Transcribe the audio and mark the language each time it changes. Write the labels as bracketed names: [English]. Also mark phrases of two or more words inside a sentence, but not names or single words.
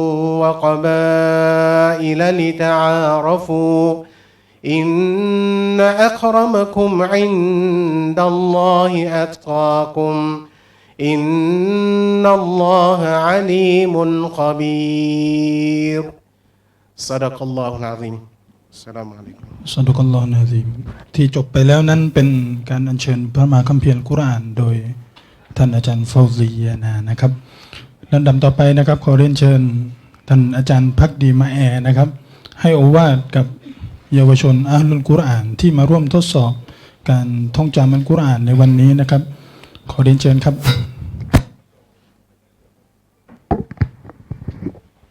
[Arabic] وقبائل لتعارفوا إن أكرمكم عند الله أتقاكم إن الله عليم خبير صدق الله العظيم السلام عليكم صدق الله العظيم [Thai] ที่จบไปแล้วนั้นเป็นการอัญเชิญพระมหาคัมภีร์อัลกุรอานโดยท่านอาจารย์ฟาวซียานานะครับลำดับต่อไปนะครับขอเรียนเชิญท่านอาจารย์ภักดีมาแอนะครับให้โอวาทกับเยาวชนอัลลุลกุรอานที่มาร่วมทดสอบการท่องจำอัลกุรอานในวันนี้นะครับขอเรียนเชิญครับ